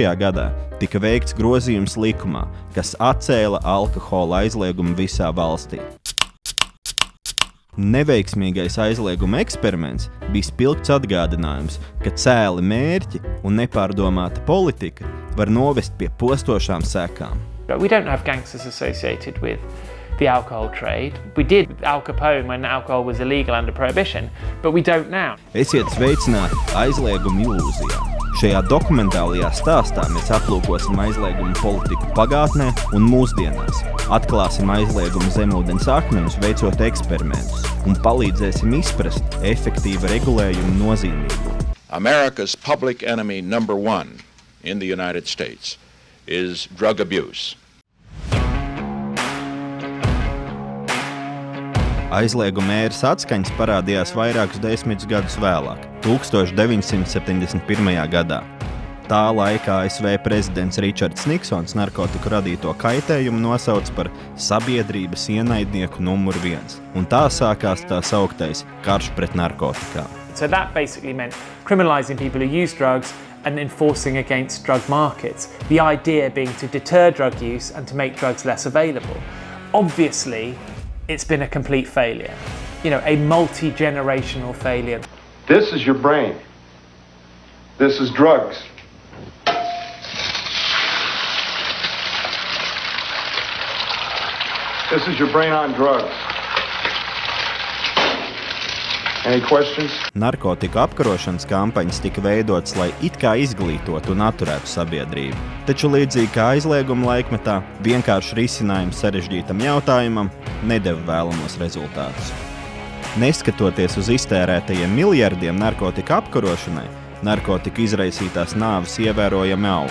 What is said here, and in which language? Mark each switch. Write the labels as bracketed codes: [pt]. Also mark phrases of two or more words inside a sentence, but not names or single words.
[lv] gadā tika veikts grozījums likumā, kas atcēla alkohola aizliegumu visā valstī. Neveiksmīgais aizlieguma eksperiments bija spilgts atgādinājums, ka cēli mērķi un nepārdomāta politika var novest pie postošām sekām. [en] We don't have gangsters associated with the alcohol trade. We did with Al Capone when alcohol was illegal under Prohibition, but we don't now. [lv] Esiet sveicināti aizlieguma ilūzijā. Šajā dokumentālajā stāstā mēs aplūkosim aizlieguma politiku pagātnē un mūsdienās, atklāsim aizlieguma zemūdens akmeņus veicot eksperimentus un palīdzēsim izprast efektīva regulējuma nozīmību. [en] America's public enemy number one in the United States is drug abuse. [lv] Aizlieguma ēras atskaņas parādījās vairākus desmitus gadus vēlāk, 1971. gadā. Tā laikā ASV prezidents Ričards Niksons narkotiku radīto kaitējumu nosauca par sabiedrības ienaidnieku numur 1, un tā sākās tā sauktais karš pret narkotikām. [en] So that basically meant criminalizing people who use drugs and enforcing against drug markets. The idea being to deter drug use and to make drugs less available. Obviously, it's been a complete failure. You know, a multi-generational failure. This is your brain. This is drugs. This is your brain on drugs. Any questions? [lv] Narkotiku apkarošanas kampaņas tika veidotas, lai it kā izglītotu un atturētu sabiedrību. Taču līdzīgi kā aizlieguma laikmetā, vienkārši risinājums sarežģītam jautājumam nedeva vēlamos rezultātus. Neskatoties uz iztērētajiem miljardiem narkotika apkarošanai, narkotika izraisītās nāves ievērojami aug.